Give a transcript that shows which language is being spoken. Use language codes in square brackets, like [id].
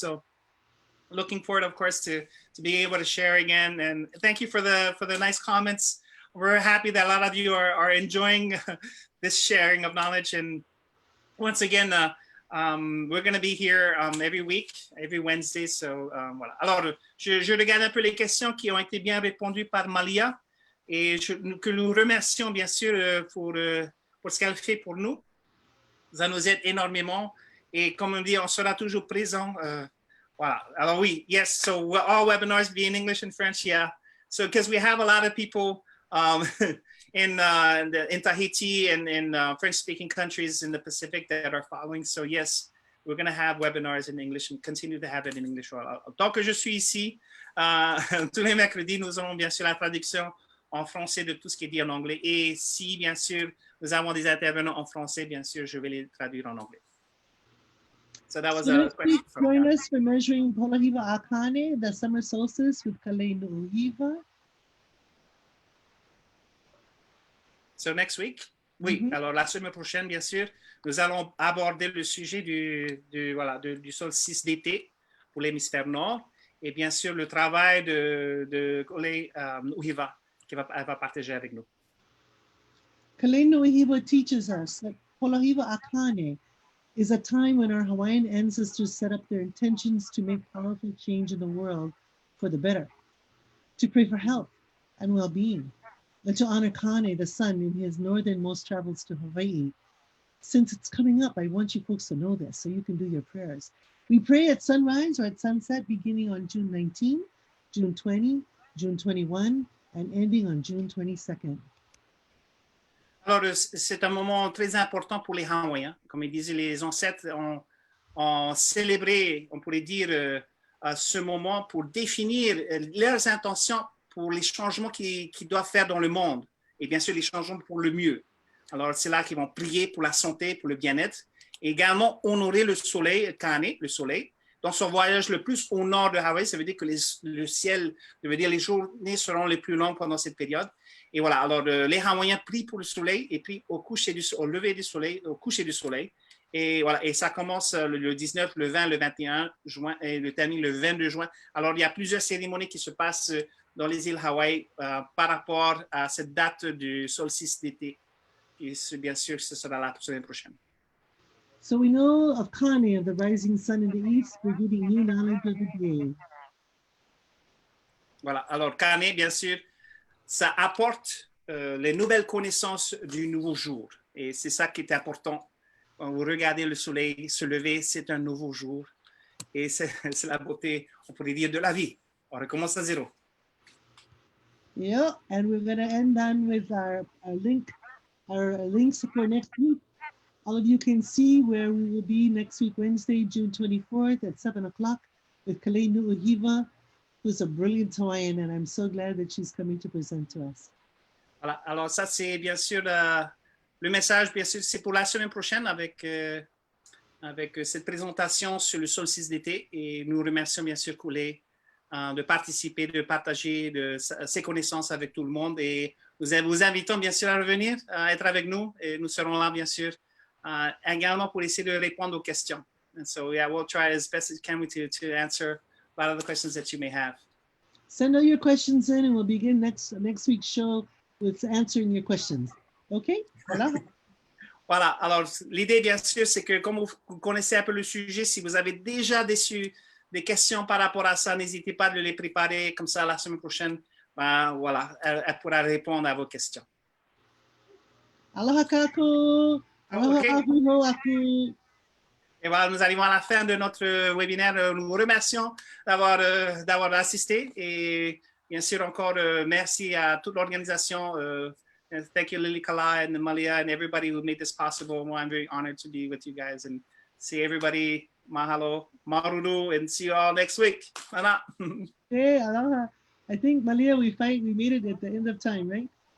[en] So looking forward, of course, to being able to share again. And thank you for the nice comments. We're happy that a lot of you are enjoying this sharing of knowledge. And once again, we're going to be here every week, every Wednesday. [fr] So voilà. Alors, je regarde un peu les questions qui ont été bien répondues par Malia, et que nous remercions bien sûr pour ce qu'elle fait pour nous. Ça nous aide énormément. Et comme on dit, on sera toujours présent. Voilà. Alors oui, [en] yes, so all webinars be in English and French, yeah. So because we have a lot of people in Tahiti and in French-speaking countries in the Pacific that are following. So yes, we're going to have webinars in English and continue to have it in English. [fr] Tant que je suis ici, tous les mercredis, nous avons bien sûr la traduction en français de tout ce qui est dit en anglais. Et si, bien sûr, nous avons des intervenants en français, bien sûr, je vais les traduire en anglais. [en] So that was a question. Join us for measuring Polynesian, the summer solstice with Kameʻeleihiwa. So next week, oui. Alors la semaine prochaine, bien sûr, nous allons aborder le sujet du solstice d'été pour l'hémisphère nord, et bien sûr le travail de Kameʻeleihiwa qu'elle va partager avec nous. Kameʻeleihiwa teaches us that Polynesian is a time when our Hawaiian ancestors set up their intentions to make powerful change in the world for the better, to pray for health and well-being, and to honor Kane, the sun, in his northernmost travels to Hawaii. Since it's coming up, I want you folks to know this so you can do your prayers. We pray at sunrise or at sunset, beginning on June 19, June 20, June 21, and ending on June 22nd. [fr] Alors, c'est un moment très important pour les Hawaïens. Comme ils disaient, les ancêtres ont célébré, on pourrait dire, ce moment pour définir leurs intentions pour les changements qu'ils doivent faire dans le monde. Et bien sûr, les changements pour le mieux. Alors, c'est là qu'ils vont prier pour la santé, pour le bien-être. Et également, honorer le soleil, Kane, le soleil. Dans son voyage le plus au nord de Hawaï, ça veut dire que le ciel, ça veut dire les journées seront les plus longues pendant cette période. Et voilà, alors les Hawaïens prient pour le soleil et prient au lever du soleil, au coucher du soleil. Et voilà, et ça commence le 19, le 20, le 21 juin et le termine le 22 juin. Alors, il y a plusieurs cérémonies qui se passent dans les îles Hawaï par rapport à cette date du solstice d'été et bien sûr, ce sera la semaine prochaine. [en] So we know of Kane, of the rising sun in the east. We're getting new knowledge of the day. [fr] Voilà. Alors, Kane, bien sûr, ça apporte les nouvelles connaissances du nouveau jour. Et c'est ça qui est important. Quand vous regardez le soleil se lever, c'est un nouveau jour. Et c'est la beauté, on pourrait dire, de la vie. On recommence à zéro. [en] Yeah, and we're going to end on with our links for next week. All of you can see where we will be next week, Wednesday, June 24th at 7 o'clock with Kameʻeleihiwa, who's a brilliant Hawaiian, and I'm so glad that she's coming to present to us. [fr] Voilà. Alors ça, c'est bien sûr le message, bien sûr, c'est pour la semaine prochaine avec cette présentation sur le solstice d'été. Et nous remercions bien sûr Hokulea de participer, de partager ses connaissances avec tout le monde. Et nous vous invitons bien sûr à revenir, à être avec nous. Et nous serons là bien sûr également pour essayer de répondre aux questions. [en] And so yeah, we'll try as best as can to answer a lot of the questions that you may have. Send all your questions in and we'll begin next week's show with answering your questions. Okay? Voilà. [fr] Voilà. Alors, l'idée, bien sûr, c'est que comme vous connaissez un peu le sujet, si vous avez déjà des questions par rapport à ça, n'hésitez pas de les préparer comme ça la semaine prochaine. Voilà, elle pourra répondre à vos questions. [haw] Aloha kako. Aloha Hawaiʻinuiākea. [fr] Et voilà, nous arrivons à la fin de notre webinaire. Nous vous remercions d'avoir assisté. Et bien sûr, encore merci à toute l'organisation. [en] Thank you, Lilikalā and Malia and everybody who made this possible. I'm very honored to be with you guys and see everybody. Mahalo, maruru, and see you all next week. Ana. Hey, aloha. I think, Malia, we made it at the end of time, right?